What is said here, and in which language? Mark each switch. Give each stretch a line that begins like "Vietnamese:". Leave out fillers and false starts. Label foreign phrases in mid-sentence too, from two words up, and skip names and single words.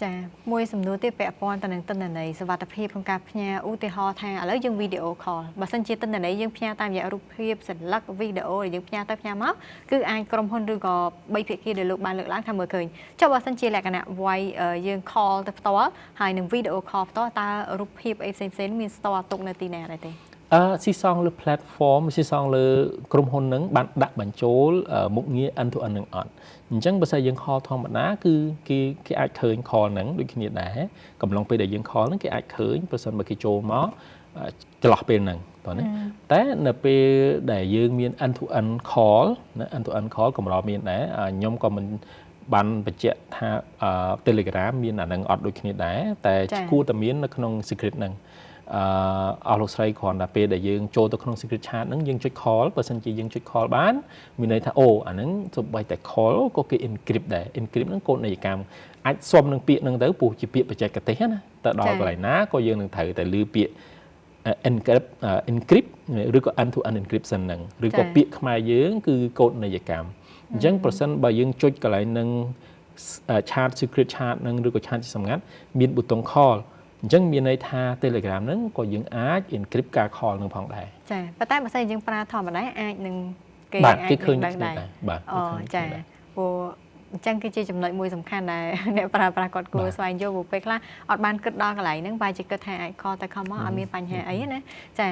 Khmer: ចាមួយសំណួរទៀតពាក់ព័ន្ធទៅនឹងទិន្នន័យសុវត្ថិភាពក្នុងការផ្ញើឧទាហរណ៍ថាឥឡូវយើងវីដេអូខលបើសិនជាទិន្នន័យយើងផ្ញើតាមរយៈរូបភាពសន្លឹកវីដេអូដែលយើងផ្ញើទៅផ្ញើមកគឺអាចក្រុមហ៊ុនឬក៏បីភាគីដែលលោកបានលើកឡើងថាមើលឃើញចុះបើសិនជាលក្ខណៈវាយយើង call ទៅផ្ទាល់ហើយនឹងវីដេអូ call ផ្ទាល់តើរូបភាពអីផ្សេងៗមានស្ទាល់ទុកនៅទីណាដែរទេ ស៊ីសងលើ platform ស៊ីសងលើក្រុមហ៊ុនហ្នឹងបានដាក់បញ្ចូលមុខងារ
English: end to end
Khmer: នឹងអត់អញ្ចឹងបើសិនយើង call ធម្មតាគឺគេអាចឃើញ call ហ្នឹងដូចគ្នា ដែរកំឡុងពេលដែលយើង call ហ្នឹងគេអាចឃើញប្រសិនបើគេចូលមកចន្លោះពេលហ្នឹងតោះណាតែនៅពេលដែលយើងមាន end
English: to end call
Khmer: ណា
English: end to end call
Khmer: កម្រមានដែរខ្ញុំក៏មិនបានបញ្ជាក់ថា Telegram មានអាហ្នឹងអត់ដូចគ្នាដែរតែគួរតែមាននៅក្នុង secret ហ្នឹងអស់លោកស្រីគ្រាន់តែពេលដែលយើងចូលទៅក្នុង
English: secret chat
Khmer: ហ្នឹងយើងចុច call បើសិនជាយើងចុច call បានមានន័យថាអូអាហ្នឹងសូម្បីតែ call ក៏គេ encrypt ដែរ encrypt ហ្នឹងកូដនីយកម្មអាចសុំនឹងពាក្យនឹងទៅពូជាពាក្យបច្ចេកទេសណាទៅដល់កន្លែងណាក៏យើងនឹងត្រូវតែលើពាក្យ encrypt ឬក៏
English: end to end encryption
Khmer: ហ្នឹងឬក៏ពាក្យខ្មែរយើងគឺកូដនីយកម្មអញ្ចឹងប្រសិនបើយើងចុចកន្លែងនឹង
English: chat secret chat
Khmer: ហ្នឹងឬក៏ chat សម្ងាត់មានប៊ូតុង call អញ្ចឹងមានន័យថា Telegram ហ្នឹងក៏យើងអាច encrypt ការ call នឹងផងដែរ ចាប៉ុន្តែបើសិនយើងប្រើធម្មតាអាចនឹង គេអាចគេឃើញដែរ បាទអូចាព្រោះអញ្ចឹងគឺជាចំណុចមួយសំខាន់ដែលអ្នកប្រើប្រាស់គាត់គួរស្វែងយល់ពេលខ្លះអត់បានគិតដល់កន្លែងហ្នឹងបែរជាគិតថាអាចខលទៅខំមកអត់មានបញ្ហាអីណាចា